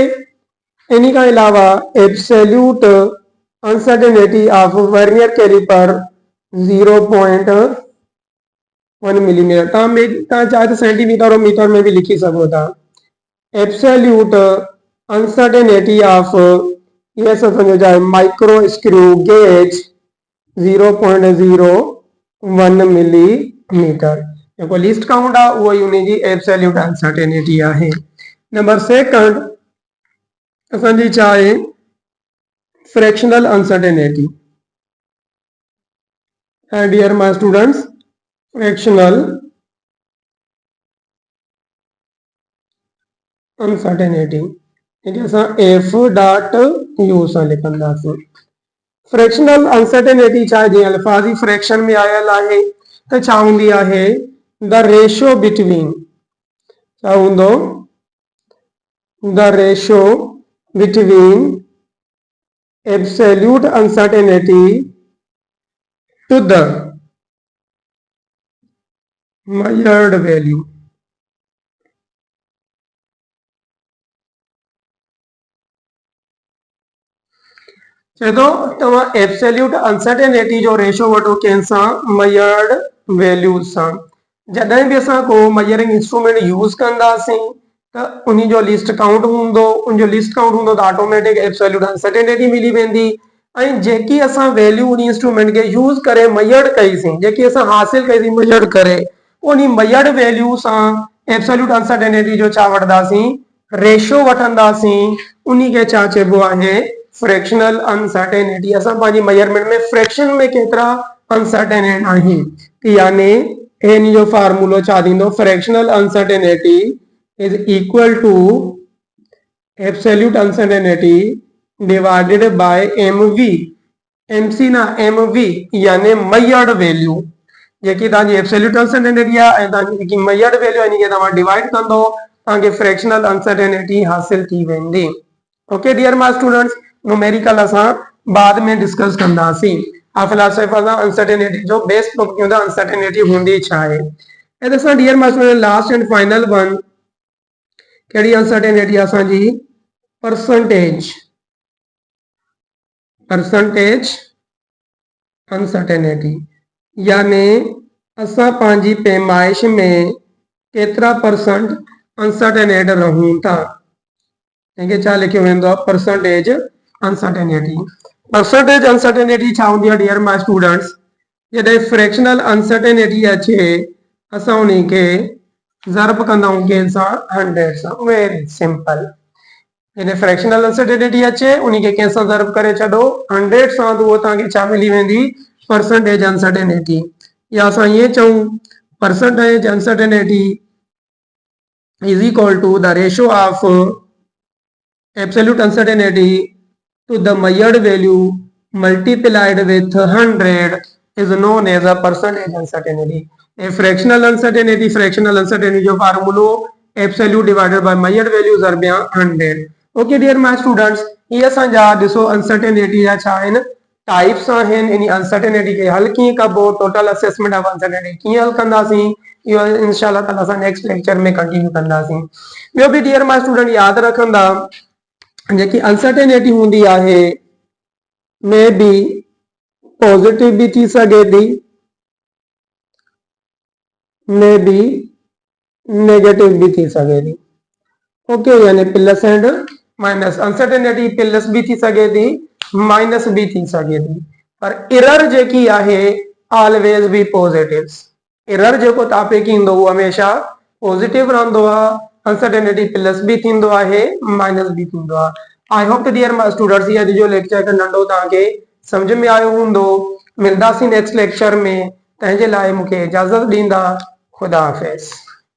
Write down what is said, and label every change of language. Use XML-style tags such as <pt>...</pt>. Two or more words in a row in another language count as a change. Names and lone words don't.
<sd>इन्हीं का अलावा</sd> <en>absolute uncertainty of vernier caliper 0.1 millimetre.</en> <sd>तव्हां चाहे तो सेंटीमीटर और मीटर में भी लिखी सको था।</sd> <en>absolute uncertainty of</en> <sd>ये समझो जाए</sd> <en>micro screw gauge 0.01 millimetre.</en> <sd>जेको</sd> <en>least count</en> <sd>आहे उहो ई उन जी</sd> <en>absolute uncertainty</en> <sd>आहे।</sd> <en>number second</en> <sd>असांजी छा आहे?</sd> <en>fractional uncertainty. dear my students, fractional uncertainty</en> <sd>असां एफ डॉट यू सां लिखंदासीं।</sd> <en>fractional uncertainty</en> <sd>छा आहे? जीअं अल्फाजी फ्रैक्शन में आयल आहे त छा हूंदी आहे?</sd> <en>the ratio between</en> <sd>छा हूंदो?</sd> <en>the ratio between absolute uncertainty to the measured value.</en> <sd>चए थो तव्हां</sd> <en>absolute uncertainty</en> <sd>जो रेशो वठो कंहिंसां?</sd> <en>measured values</en> <sd>सां। जॾहिं भी असां को</sd> <en>measuring instrument use</en> <sd>कंदासीं तो उन जो</sd> <en>least count</en> <sd>हूंदो, उन जो</sd> <en>least count</en> <sd>हूंदो तो</sd> <en>automatic absolute uncertainty</en> <sd>मिली वेंदी। ऐं जेकी असां वैल्यू उन इंस्ट्रूमेंट के यूज करे मेजर्ड कईसीं, जेकी असां हासिल कईसीं मेजर्ड करे, उन</sd> <en>measured value</en> <sd>सां</sd> <en>absolute uncertainty</en> <sd>जो छा वठंदासीं? रेशो वठंदासीं। उन के छा चइबो आहे?</sd> <en>fractional uncertainty.</en> <sd>असां पंहिंजी मेजरमेंट में फ्रैक्शन में केतिरा अनसर्टेनेट आहियूं, यानी इन जो फार्मूलो छा थींदो?</sd> <en>fractional uncertainty is equal to absolute uncertainty divided by mv.</en> <sd>mc ना mv यानी</sd> <en>measured value.</en> <sd>जेकी तव्हांजी</sd> <en>absolute uncertainty</en> <sd>आहे ऐं तव्हांजी जेकी</sd> <en>measured value</en> <sd>आहे इनखे तव्हां डिवाइड कंदो, तव्हांखे</sd> <en>fractional uncertainty</en> <sd>हासिल थी वेंदी।</sd> <en>okay dear my students,</en> <sd>न्यूमेरिकल असां बाद में डिस्कस कंदासीं। फिलहाल सिर्फ असां अनसर्टेनिटी जो बेस तो क्यों अनसर्टेनिटी होंदी छा आहे। ऐं असां</sd> <en>dear my student last and final one</en> <sd>कहिड़ी अनसर्टेनिटी असांजी?</sd> <en>percentage uncertainty.</en> <sd>यानी असां पंहिंजी पैमाइश में केतिरा परसेंट अनसर्टेनेट रहूं था, इनके छा लिखियो वेंदो आहे?</sd> <en>percentage uncertainty. percentage uncertainty</en> <sd>छा हूंदी आहे</sd> <en>dear my students?</en> <sd>जॾहिं</sd> <en>fractional uncertainty</en> <sd>अचे असां उन खे ज़र्ब कंदा आहियूं कंहिंसां? 100 सां।</sd> <en>very simple.</en> <sd>जॾहिं</sd> <en>fractional uncertainty</en> <sd>अचे उन खे कंहिंसां ज़र्ब करे छॾो 100 सां, तो उहो तव्हांखे छा मिली वेंदी?</sd> <en>percentage uncertainty.</en> <sd>या असां ईअं चऊं</sd> <en>percentage uncertainty is equal to the ratio of absolute uncertainty to the measured value multiplied with 100 is known as a percentage uncertainty. A fractional uncertainty</en> <sd>जो फार्मूलो</sd> <en>absolute divided by measured value ज़रबिया 100। okay dear my students,</en> <sd>ये असांजा ॾिसो अनसर्टेनिटी जा छा आहिनि? टाइप्स आहिनि इन अनसर्टेनिटी खे हल कीअं कबो,</sd> <en>total assessment of uncertainty</en> <sd>कीअं हल कंदासीं, इहो</sd> <ar>إن شاء الله تعالى</ar> <sd>असां</sd> <en>next lecture</en> <sd>में कंटिन्यू कंदासीं। ॿियो बि</sd> <en>dear my student</en> <sd>यादि रखंदा जेकी अनसर्टेनिटी हूंदी आहे</sd> <en>may be positive</en> <sd>भी थी सके थी,</sd> <en>may be negative</en> <sd>भी थी सके थी। ओके, यानी</sd> <en>plus and minus,</en> <sd>अनसर्टेनिटी प्लस भी थी सके थी, माइनस भी थी सके थी, पर एरर जेकी आहे</sd> <en>always be positive.</en> <sd>एरर जेको टॉपिक ईंदो वो हमेशा पॉजिटिव रहंदो आहे, अनसर्टेनिटी प्लस भी थींदो आहे, माइनस भी थींदो आहे।</sd> <en>I hope dear my students</en> <sd>ये जो लेक्चर का नंढो तव्हांखे समझ में आयो हूंदो। मिलंदासीं</sd> <en>next lecture</en> <sd>में, तंहिंजे लाइ मूंखे इजाज़त ॾींदा।</sd> <ur>خدا حافظ.</ur>